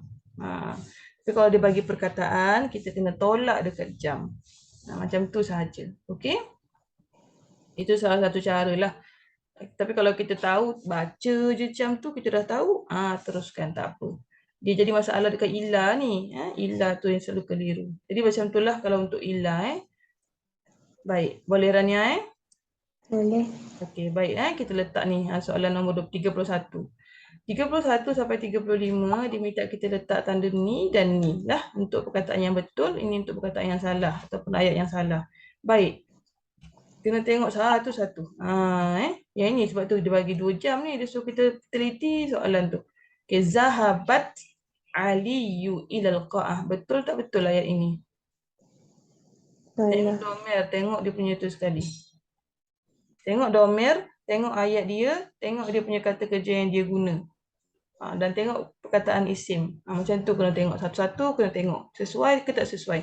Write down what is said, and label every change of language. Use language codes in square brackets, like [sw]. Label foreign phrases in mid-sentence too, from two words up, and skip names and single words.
[ms] Tapi kalau dia bagi perkataan, kita kena tolak dekat jam. Macam tu sahaja. Okey? Itu salah satu cara lah. Tapi kalau kita tahu, baca je jam tu, kita dah tahu, teruskan, tak apa. Dia jadi masalah dekat Ila ni. Ila tu yang selalu keliru. Jadi macam tu lah kalau untuk Ila. Baik, boleh Rania Boleh. Okey, baik kita letak ni soalan nombor 31. 31 sampai 35 dia minta kita letak tanda ni dan ni lah untuk perkataan yang betul, ini untuk perkataan yang salah ataupun ayat yang salah. Baik. Kena tengok satu-satu. Yang ini sebab tu dia bagi 2 jam ni, dia suruh kita teliti soalan tu. Okey, [ar] ذهبت علي إلى القاعة. [ms] Betul tak betul ayat ini? Tengok Salah. domer, tengok dia punya tu sekali. Tengok domer, tengok ayat dia, tengok dia punya kata kerja yang dia guna. Dan tengok perkataan isim. Macam tu kena tengok satu-satu, kena tengok sesuai ke tak sesuai.